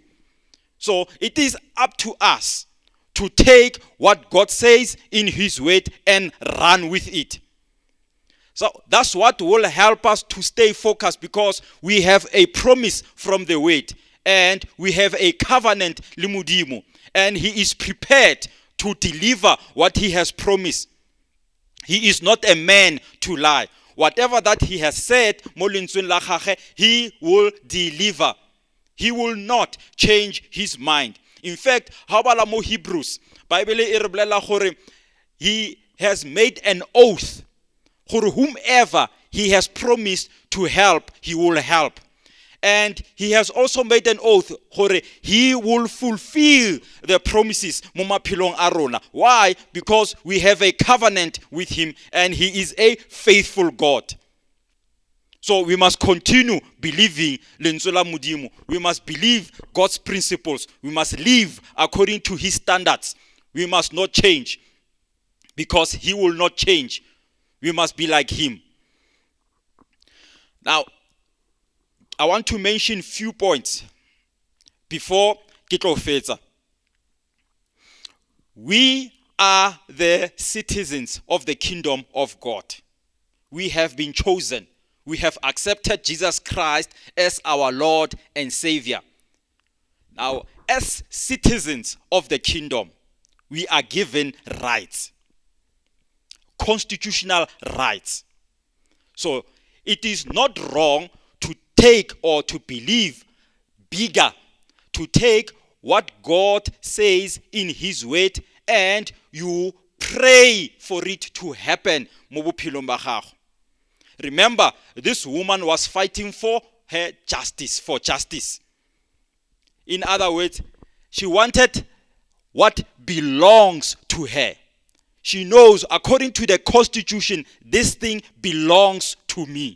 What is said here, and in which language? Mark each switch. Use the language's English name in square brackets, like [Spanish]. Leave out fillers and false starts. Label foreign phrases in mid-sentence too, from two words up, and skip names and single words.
[English] So it is up to us to take what God says in his word and run with it. So that's what will help us to stay focused, because we have a promise from the word and we have a covenant [Tswana] le modimo, [English] and he is prepared to deliver what he has promised. He is not a man to lie. Whatever that he has said [Tswana] mo lentsweng la gagwe, [English] he will deliver. He will not change his mind. In fact, [Tswana] ha bala mo Hebrews, Bible e re bolela gore [English] he has made an oath gore whomever he has promised to help, he will help. And he has also made an oath gore he will fulfill the promises [Tswana] mo maphelong a rona. [English] Why? Because we have a covenant with him and he is a faithful God. So we must continue believing [Tswana] lentswe la modimo. [English] We must believe God's principles. We must live according to his standards. We must not change, because he will not change. We must be like him. Now, I want to mention few points before [Tswana] ke tlo fetsa. [English] We are the citizens of the kingdom of God. We have been chosen. We have accepted Jesus Christ as our Lord and Savior. Now, as citizens of the kingdom, we are given rights, constitutional rights. So it is not wrong to take or to believe bigger, to take what God says in his word and you pray for it to happen [Tswana] mo bophelong ba gago. [English] Remember, this woman was fighting for her justice, for justice. In other words, she wanted what belongs to her. She knows, according to the constitution, this thing belongs to me.